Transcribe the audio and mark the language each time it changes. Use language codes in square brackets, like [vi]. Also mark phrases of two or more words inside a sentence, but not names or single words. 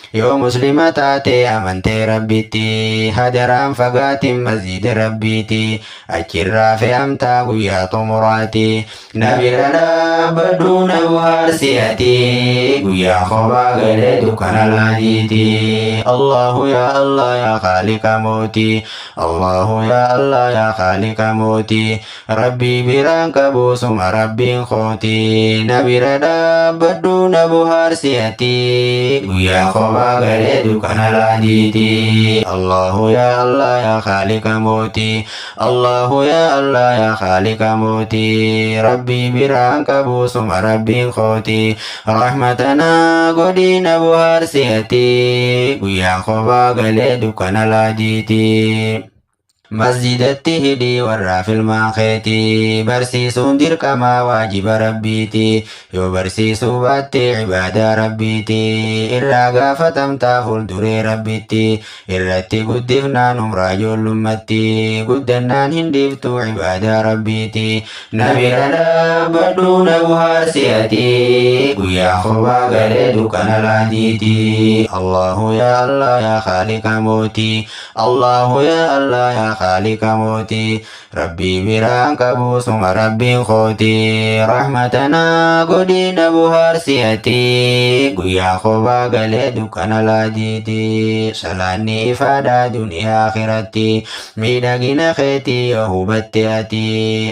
[om] Yoo muslima taate amantee Rabbitti. Hadaraan fagaatiin masjida Rabbiiti. Achirraa fe'amtaa guyyaa xumuraati. Na bira dhaabbadhu na bohaarsi ati. Guyyaa kophaa galee dukkana laadiiti. [ar] الله يا الله يا خالق mooti. الله يا الله يا خالق mooti. [om] Rabbi biraan qabu suma Rabbiin kooti. Na bira dhaabbadhu na bohaarsi ati. Guyyaa kophaa galee dukkana laadiiti. [ar] الله يا الله يا خالق mooti. الله يا الله يا خالق mooti. [om] Rabbi biraan qabu suma Rabbiin kooti. Rahmatana godina bohaarsi ati. Guyyaa kophaa galee dukkana laadiiti. Masjidatti hidhii warra filmaa keeti. Barsiisuun dirqama waajiba Rabbiiti. Yoo barsiisuu baatte ibaadaa Rabbiiti. Irraa gaafatamtaa fuulduree Rabbitti. Irratti guddifnaan umraa ijoollummaatti. Guddannaan hin dhiiftu ibaadaa Rabbiiti. Na bira dhaabbadhu na bohaarsi ati. Guyyaa kophaa galee dukkana laadiiti. [ar] الله يا الله يا خالق mooti. الله يا الله يا خالق mooti. [om] Rabbi biraan qabu suma Rabbiin kooti. Rahmatana godina bohaarsi ati. Guyyaa kophaa galee dukkana laadiiti. Salaanni ifaadha duniyaa akhiratti. Miidhagina keeti yoo hubatte ati.